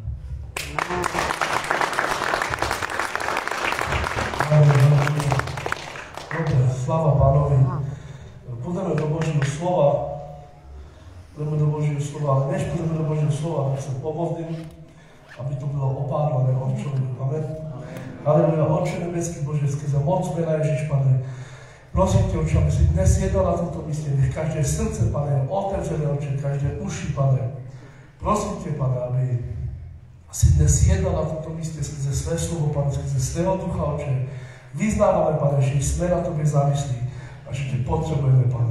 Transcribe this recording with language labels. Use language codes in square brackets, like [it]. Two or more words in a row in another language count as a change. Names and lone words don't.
[sk] Dobre, sláva Pánovi. Pôjdeme do Božieho slova. Ale než pôjdeme do Božieho slova, tak sa pomodlím, aby to bylo opárované od človeku. Amen. Aleluja, Otče nebeský, Bože, skrze moc mena Ježiš, Pane. [cs] Prosím tě, Otče, aby si dnes jednal na tomto místě, nech každé srdce, Pane, otevřené, Otče, každé uši, Pane. Prosím tě, Pane, aby si dnes jednal na tomto místě skrze své slovo, Pane, skrze svého ducha, Otče. Vyznáváme, Pane, že jsme na tobě závislí a že tě potřebujeme, Pane.